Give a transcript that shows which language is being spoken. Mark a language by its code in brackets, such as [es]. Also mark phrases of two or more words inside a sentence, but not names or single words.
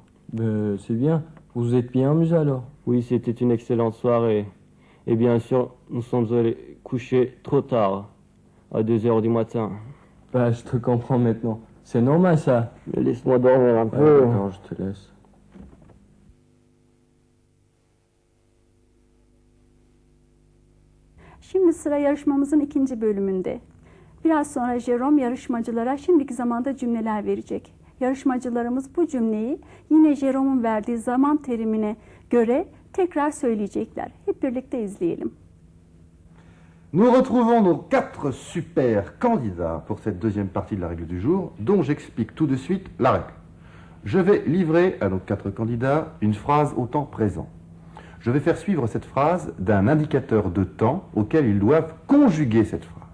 [fr] Ben, c'est bien. Vous vous êtes bien amusé alors? Oui, c'était une excellente soirée. Et bien sûr, nous sommes allés coucher trop tard, à 2 heures du matin. Bah, je te comprends maintenant. C'est normal ça. Mais laisse-moi dormir un Ouais, peu. d'accord, je te laisse. [tr] Şimdi sıra yarışmamızın ikinci bölümünde. Biraz sonra Jerome yarışmacılara şimdiki zamanda cümleler verecek. Yarışmacılarımız bu cümleyi yine Jerome'un verdiği zaman terimine göre tekrar söyleyecekler. Hep birlikte izleyelim. [fr] Nous retrouvons nos 4 super candidats pour cette deuxième partie de la règle du jour, dont j'explique tout de suite la règle. Je vais livrer à nos 4 candidats une phrase au temps présent. Je vais faire suivre cette phrase d'un indicateur de temps auquel ils doivent conjuguer cette phrase.